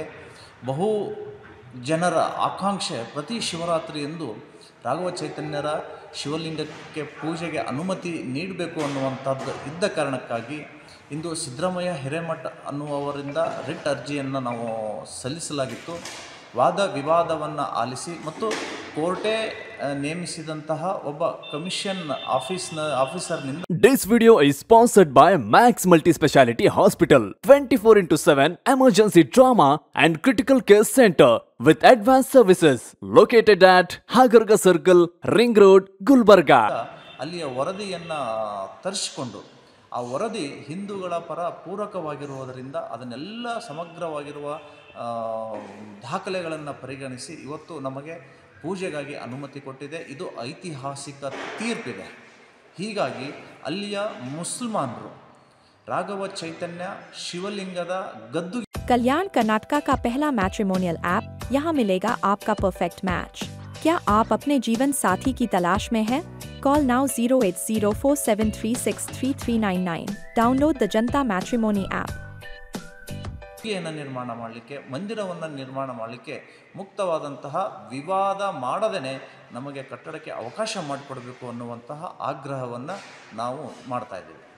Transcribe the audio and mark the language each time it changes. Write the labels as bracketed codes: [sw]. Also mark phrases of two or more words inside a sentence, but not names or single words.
[kn] ಬಹು ಜನರ ಆಕಾಂಕ್ಷೆ ಪ್ರತಿ ಶಿವರಾತ್ರಿಯಂದು ರಾಘವ ಚೈತನ್ಯರ ಶಿವಲಿಂಗಕ್ಕೆ ಪೂಜೆಗೆ ಅನುಮತಿ ನೀಡಬೇಕು ಅನ್ನುವಂಥದ್ದು ಇದ್ದ ಕಾರಣಕ್ಕಾಗಿ ಇಂದು ಸಿದ್ದರಾಮಯ್ಯ ಹಿರೇಮಠ ಅನ್ನುವವರಿಂದ ರಿಟ್ ಅರ್ಜಿಯನ್ನು ನಾವು ಸಲ್ಲಿಸಲಾಗಿತ್ತು. ವಾದ ವಿವಾದವನ್ನು ಆಲಿಸಿ ಮತ್ತು ಕೋರ್ಟೇ ನೇಮಿಸಿದಂತಹ ಒಬ್ಬ [en] commission officerನಿಂದ This video is sponsored by Max Multi-Speciality Hospital, 24/7 emergency trauma and critical care center with advanced services located at Hagarga Circle, Ring Road, Gulbarga. [kn] ಅಲ್ಲಿಯ ವರದಿಯನ್ನು ತರಿಸಿಕೊಂಡು ಆ ವರದಿ ಹಿಂದೂಗಳ ಪರ ಪೂರಕವಾಗಿರುವುದರಿಂದ ಅದನ್ನೆಲ್ಲ ಸಮಗ್ರವಾಗಿರುವ ದಾಖಲೆಗಳನ್ನು ಪರಿಗಣಿಸಿ ಇವತ್ತು ನಮಗೆ ಪೂಜೆಗಾಗಿ ಅನುಮತಿ ಕೊಟ್ಟಿದೆ. ಇದು ಐತಿಹಾಸಿಕ ತೀರ್ಪಿದೆ. ಹೀಗಾಗಿ ಅಲ್ಲಿಯ ಮುಸಲ್ಮಾನರು राघव चैतन्य ಶಿವಲಿಂಗದ ಗದ್ದು [hi] कल्याण कर्नाटका का पहला [en] matrimonial app. [hi] यहाँ मिलेगा आपका [en] perfect match. [hi] क्या आप अपने जीवन साथी की तलाश में हैं? [en] call now 08047363399। download the Janata Matrimony app. [kn] ನಿರ್ಮಾಣ ಮಾಡಲಿಕ್ಕೆ ಮಂದಿರವನ್ನು ನಿರ್ಮಾಣ ಮಾಡಲಿಕ್ಕೆ ಮುಕ್ತವಾದಂತಹ ವಿವಾದ ಮಾಡದೇನೆ ನಮಗೆ ಕಟ್ಟಡಕ್ಕೆ ಅವಕಾಶ ಮಾಡಿಕೊಡಬೇಕು ಅನ್ನುವಂತಹ ಆಗ್ರಹವನ್ನು ನಾವು ಮಾಡ್ತಾ ಇದ್ದೀವಿ.